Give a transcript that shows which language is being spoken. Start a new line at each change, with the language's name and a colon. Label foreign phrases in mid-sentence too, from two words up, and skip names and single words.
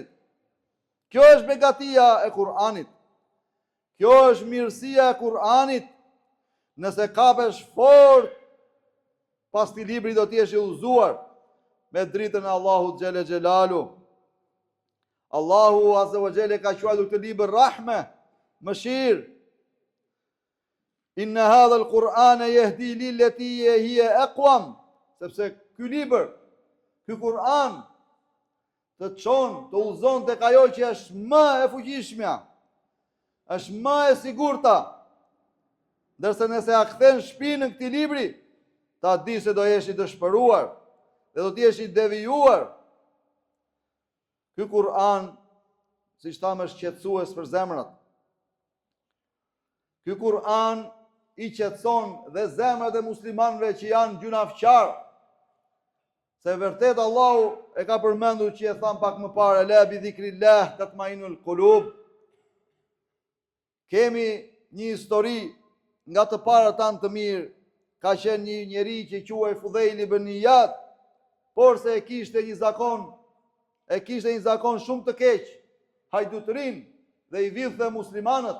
Albanian: Kjo është begatia e Kur'anit. Kjo është mirësia e Kur'anit. Nëse kapesh fort, pas këtij libri do të jesh i udhëzuar me dritën e Allahut
Arabic: جل جلاله. الله عز وجل
Albanian: ka quajtur këtë libër rahme, mëshirë.
Arabic: إن هذا القرآن يهدي للتي هي أقوم.
Albanian: Sepse ky libër, ky Kur'an të çon, të udhëzon tek ajo që është më e fuqishmja, është më e sigurta. Ndërsa nëse a kthen shpinën këtij libri, ta di se do jesh i dëshpëruar dhe do të jesh i devijuar. Ky Kur'an, siç thamë, është qetësues për zemrat. Ky Kur'an i qetëson dhe zemrat e muslimanëve që janë gjunafçar. Se vërtet Allahu e ka përmendur që e tham pak më parë,
Arabic: ألا بذكر الله تطمئن القلوب.
Albanian: Kemi një histori nga të parë tanë të mirë. Ka qenë një njeri që quhej Fudhejl ibn Iyad, por se e kishte një zakon shumë të keq, hajdutërin, dhe i vidhte muslimanët.